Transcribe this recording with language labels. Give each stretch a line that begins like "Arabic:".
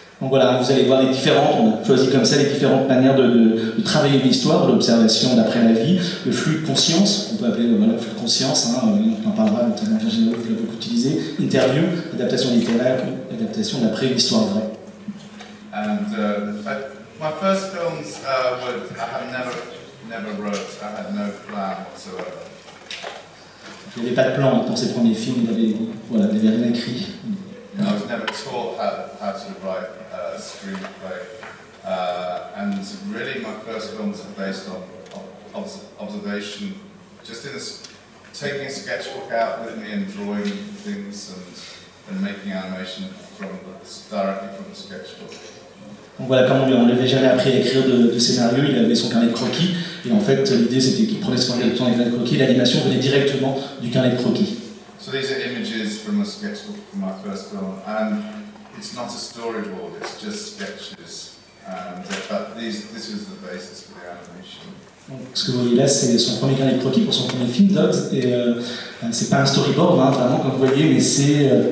French: Donc voilà, vous allez voir les différentes, on a choisi comme ça les différentes manières de travailler l'histoire, l'observation d'après la vie, le flux de conscience, on peut appeler le flux de conscience, on en parlera notamment Virginie Woolf l'a beaucoup utilisé, interview, adaptation littéraire, adaptation d'après l'histoire vraie.
English: And my first films I have never wrote, I had no plan whatsoever.
French: Il n'y avait pas de plan pour ses premiers films, il n'avait rien écrit.
English: I was never taught how to write a screenplay, and really my first films are based on observation, just taking a sketchbook out with me and drawing things and making animation directly from the sketchbook.
French: Donc voilà, comme on ne lui avait jamais appris à écrire de scénario, il avait son carnet de croquis, et en fait l'idée c'était qu'il prenait son carnet de croquis, l'animation venait directement du carnet de croquis.
English: So these are images from a sketchbook from my first film, and it's not a storyboard, it's just sketches, but this is the basis for the animation.
French: Donc, ce que vous voyez là, c'est son premier carnet de croquis pour son premier film, Dogs, et c'est pas un storyboard, vraiment, comme vous voyez, mais c'est...